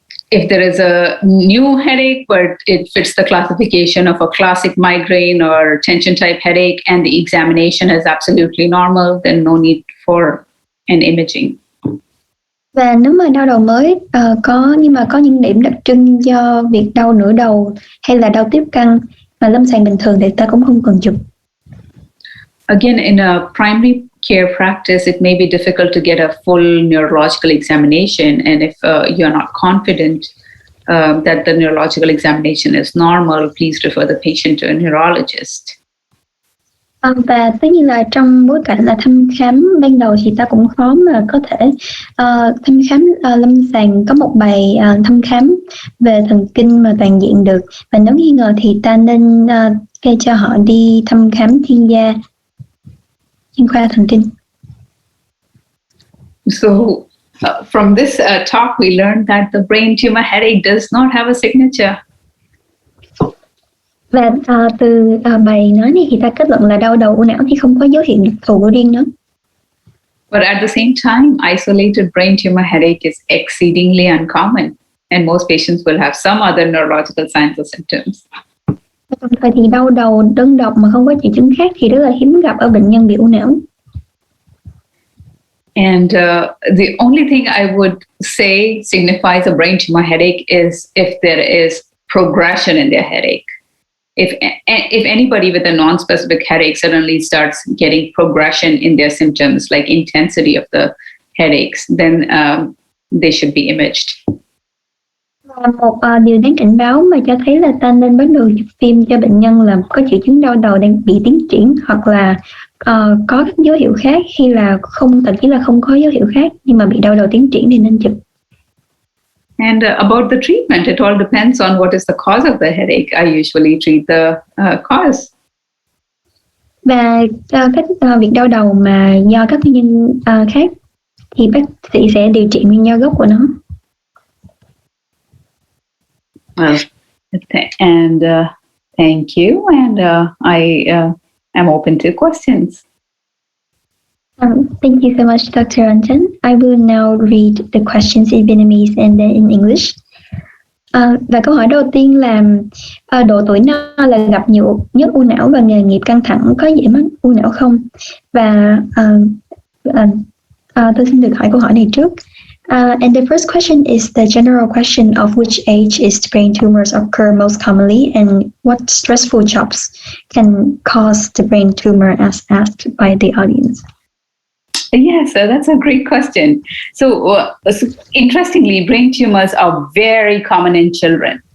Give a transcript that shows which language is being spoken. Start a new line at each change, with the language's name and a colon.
English: If there is a new headache but it fits the classification of a classic migraine or tension type headache and the examination is absolutely normal, then no need for an imaging.
Vietnamese: Và nếu mà đau đầu mới nhưng mà có những điểm đặc trưng do việc đau nửa đầu hay là đau tiếp căn mà lâm sàng bình thường thì ta cũng không cần chụp.
English: Again, in a primary care practice, it may be difficult to get a full neurological examination, and if you're not confident that the neurological examination is normal, please refer the patient to a neurologist.
Vietnamese: Và tất nhiên là trong bối cảnh là thăm khám ban đầu thì ta cũng khó mà có thể thăm khám lâm sàng có một bài thăm khám về thần kinh mà toàn diện được, và nếu nghi ngờ thì ta nên kê cho họ đi thăm khám chuyên gia chuyên khoa thần kinh.
English: So from this talk we learned that the brain tumor headache does not have a signature.
Vietnamese: Và từ bài nói này thì ta kết luận là đau đầu u não thì không có dấu hiệu đặc thù của riêng nó.
English: But at the same time, isolated brain tumor headache is exceedingly uncommon, and most patients will have some other neurological signs or symptoms.
Vietnamese: Đồng thời thì đau đầu đơn độc mà không có triệu chứng khác thì rất là hiếm gặp ở bệnh nhân bị u não.
English: And the only thing I would say signifies a brain tumor headache is if there is progression in their headache. if anybody with a non-specific headache suddenly starts getting progression in their symptoms, like intensity of the headaches, then they should be imaged.
Vietnamese: Một điều đáng cảnh báo mà cho thấy là ta nên bắt đầu chụp phim cho bệnh nhân là có triệu chứng đau đầu đang bị tiến triển, hoặc là có các dấu hiệu khác, khi là thậm chí là không có dấu hiệu khác nhưng mà bị đau đầu tiến triển thì nên chụp.
English: And about the treatment, it all depends on what is the cause of the headache. I usually treat the cause.
Vietnamese: Và các việc đau đầu mà do các nguyên nhân khác thì bác sĩ sẽ điều trị nguyên nhân gốc của nó.
English: And thank you. And I am open to questions. Thank you so much, Dr. Ranjan. I will now read the questions in Vietnamese and then in English.
Vietnamese: Và câu hỏi đầu tiên là độ tuổi nào là gặp nhiều nhất u não và nghề nghiệp căng thẳng có dễ mắc u não không? Và tôi xin được hỏi câu hỏi này trước.
English: And the first question is the general question of which age is brain tumors occur most commonly, and what stressful jobs can cause the brain tumor, as asked by the audience. Yes, that's a great question. So interestingly, brain tumors are very common in children.